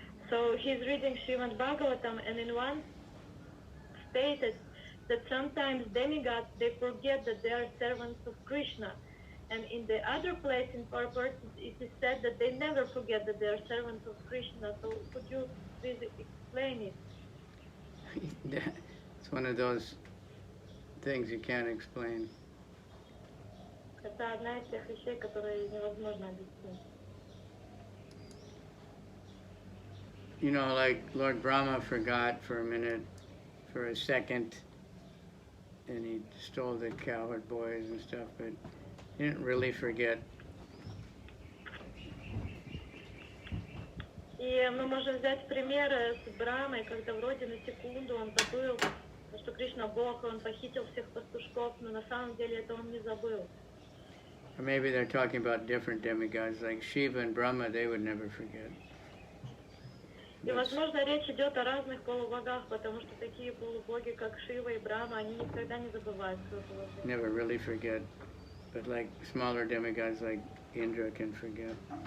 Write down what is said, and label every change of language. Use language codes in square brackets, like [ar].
[en] So he's reading Srimad Bhagavatam, and in one stated that sometimes demigods, they forget that they are servants of Krishna. And in the other place in purport, it is said that they never forget that they are servants of Krishna. So could you please explain it? It's one of those things you can't explain. [ru] Это это одна из тех вещей, которые невозможно объяснить. [en] You know, like Lord Brahma forgot for a minute, for a second, and he stole the cowherd boys and stuff, but he didn't really forget. [ru] И мы можем взять пример с Брамой, когда вроде на секунду он забыл, что Кришна Бог, он похитил всех пастушков, но на самом деле это он не забыл. [en] Or maybe they're talking about different demigods, like Shiva and Brahma, they would never forget. [ru] И, возможно, речь идет о разных полубогах, потому что такие полубоги, как Шива и Брахма, они никогда не забывают свое положение. [en] Never really forget, but like smaller demigods like Indra can forget.